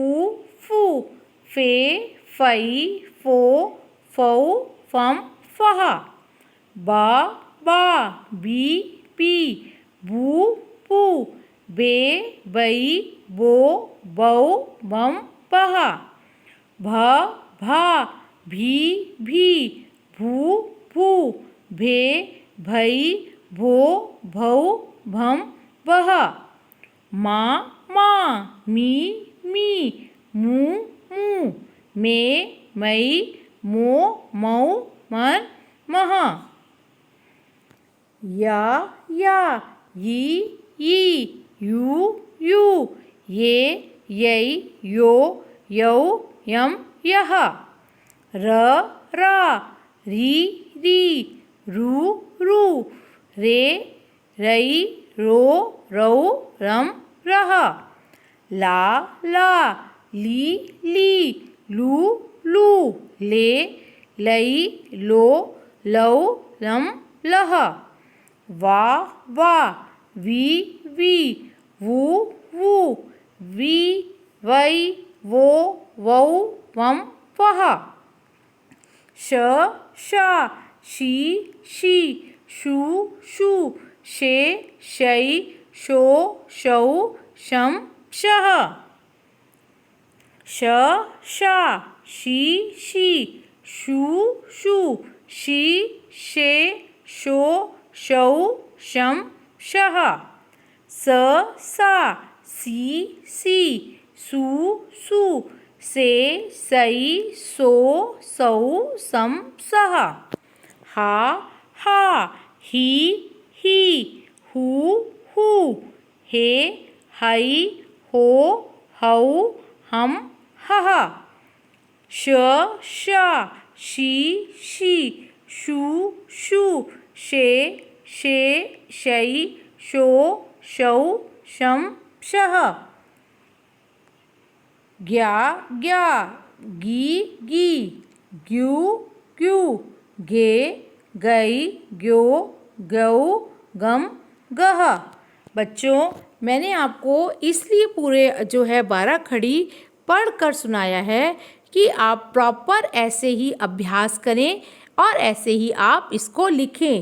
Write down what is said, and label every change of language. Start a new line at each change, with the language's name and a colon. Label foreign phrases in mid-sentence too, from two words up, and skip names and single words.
Hindi: फू फे फई फो फौ फम फह बा बा बी पी बू पू बे बई बो बौ बम पह भ भा भी भी भू भू भे भई भो भौ भम बह मा मा मी मी मू मू मे मई मो मौ मन मह या यी यी यू यू ये यई यो यौ यम यह रा री री रू रू रे रई रो रौ रम रह ला ली ली लू लू ले लई लो लौ लम लह वा वी वू वू वी वई वो वौ वम वह श शी शू शू शे शई शो शौ शम शः श शी शू शू शी शे शो शौ शम शः सा सी सू से सई सो सौ सम सः हा ही हू हे हई हो हौ हम हः शी शू शे शई शो शौ शम शः ग्या गी ग्यू गे गई ग्यो गौ गम गह। बच्चों, मैंने आपको इसलिए पूरे जो है 12 खड़ी पढ़कर सुनाया है कि आप प्रॉपर ऐसे ही अभ्यास करें और ऐसे ही आप इसको लिखें।